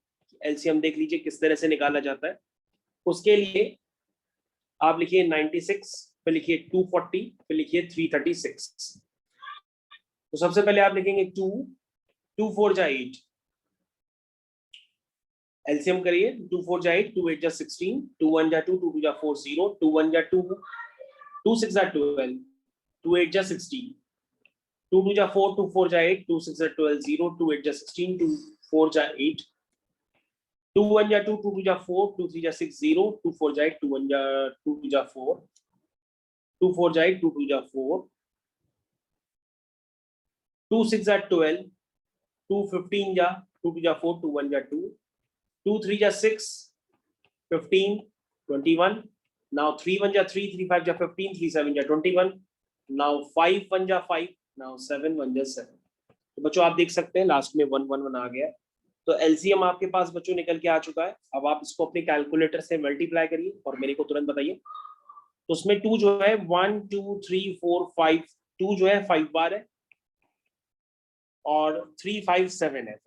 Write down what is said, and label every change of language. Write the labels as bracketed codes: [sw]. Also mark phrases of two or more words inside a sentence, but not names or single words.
[hi] एलसीएम देख लीजिए किस तरह से निकाला जाता है. उसके लिए आप लिखिए 96, फिर लिखिए 240, फिर लिखिए 336. तो सबसे पहले आप लिखेंगे 2, 2 4 जा 8. एलसीएम करिए. 2 4 जा 8, 2 8 जा 16, 2 1 जा 2, 2 2 जा 4 0, 2 1 जा 2, 2 6 जा 12, 2 8 जा 16, 2 2 जा 4, 2 4 जा 8, 2 6 जा 12 0, 2 8 जा 16, 2 4 जा 8, 2 1 जा 2, 2 2 जा 4, 2 3 जा 6 0, 2 4 जा 8, 2 1 जा 2 2 जा 4, 2 4 जा 8, 2 2 जा 4, 2 6 जा 12, 2 15 जा 2 2 जा 4, 2 1 जा 2, 2 3 जा 6, 15, 21. Now 3 1 जा 3, 3 5 जा 15, 3 7 जा 21. Now 5 1 जा 5, now 7 1 जा 7. तो बच्चों आप देख सकते हैं लास्ट में 1 1 1 आ गया. तो एलसीएम आपके पास बच्चों निकल के आ चुका है. अब आप इसको अपने कैलकुलेटर से मल्टीप्लाई करिए और मेरे को तुरंत बताइए. तो उसमें 2 जो है 1 2 3 4 5, 2 जो है 5 बार है और 3 5 7 है.